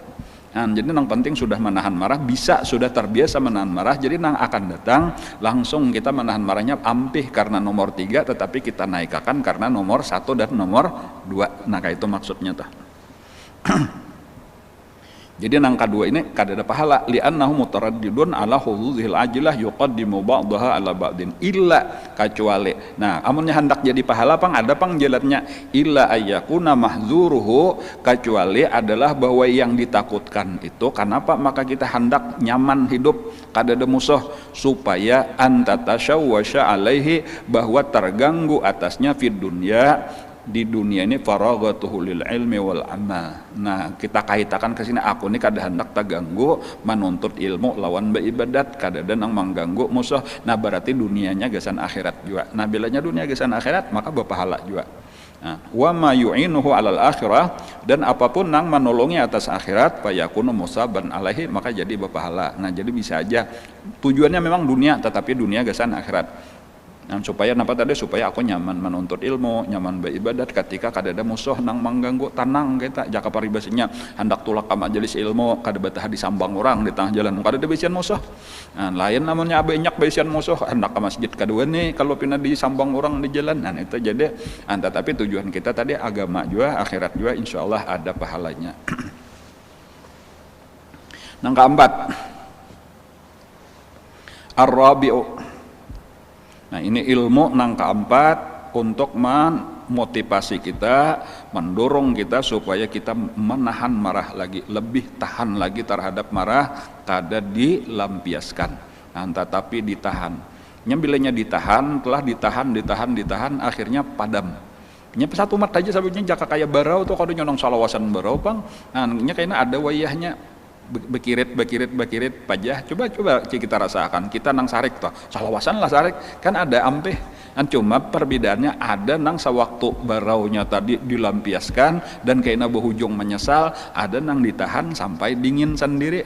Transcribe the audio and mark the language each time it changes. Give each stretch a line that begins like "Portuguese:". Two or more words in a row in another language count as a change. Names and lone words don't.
Banjar: Nah, jadi nang penting sudah menahan marah, sudah terbiasa menahan marah, jadi nang akan datang langsung kita menahan marahnya ampih karena nomor 3, tetapi kita naikkan karena nomor 1 dan nomor 2. Nah kayak itu maksudnya tuh. Jadi nang kedua ini kada ada pahala,
Arabic: لأنه متردد على حظوظ العاجلة يقدم بعضها على بعض إلا kecuali.
Banjar: Nah, amunnya hendak jadi pahala pang ada pang jalannya,
Arabic: إلا أن يكون محذوره,
Banjar: kecuali adalah bahwa yang ditakutkan itu kenapa, maka kita hendak nyaman hidup kada ada musuh, supaya
Arabic: أن تتشوش عليه,
Banjar: bahwa terganggu atasnya
Arabic: في الدنيا,
Banjar: di dunia ini,
Arabic: فراغته للعلم والعمل.
Banjar: Nah kita kaitakan ke sini, aku ini kada hendak terganggu menuntut ilmu lawan beribadat, kada ada nang mengganggu musuh. Nah berarti dunianya gesan akhirat juga. Nah bilanya dunia gesan akhirat maka berpahala juga. Nah,
Arabic: وما يعينه على الآخرة,
Banjar: dan apapun nang menolongi atas akhirat,
Arabic: فيكون مثابا عليه,
Banjar: maka jadi berpahala. Nah jadi bisa aja tujuannya memang dunia, tetapi dunia gesan akhirat. Nah, supaya aku nyaman menuntut ilmu, nyaman beribadat ketika kada ada musuh nang mengganggu, tenang kita jaka paribasnya hendak tulak ka majelis ilmu, kada betah disambang orang di tengah jalan, kada ada bisian musuh. Nah, lain namanya banyak bisian musuh hendak ke masjid kedua nih kalau pindah disambang orang di jalan. Nah itu jadi tetapi tujuan kita tadi agama juga, akhirat juga, insyaallah ada pahalanya. Nang keempat, ar-rabi'u. Nah ini ilmu nang keempat untuk memotivasi kita, mendorong kita supaya kita menahan marah lagi, lebih tahan lagi terhadap marah, kada dilampiaskan. Nah, tetapi ditahan. Bilanya ditahan, telah ditahan, akhirnya padam. Satu mat aja sabutnya jaka kayak barau tuh, kalau nyonong salawasan barau pang. Nah, kayaknya ada wayahnya. Bekirit pajah, coba kita rasakan, kita nang sarik toh salawasan lah sarik kan ada ampeh kan, cuma perbedaannya ada nang sewaktu baraunya tadi dilampiaskan dan kayaknya berujung menyesal, ada nang ditahan sampai dingin sendiri.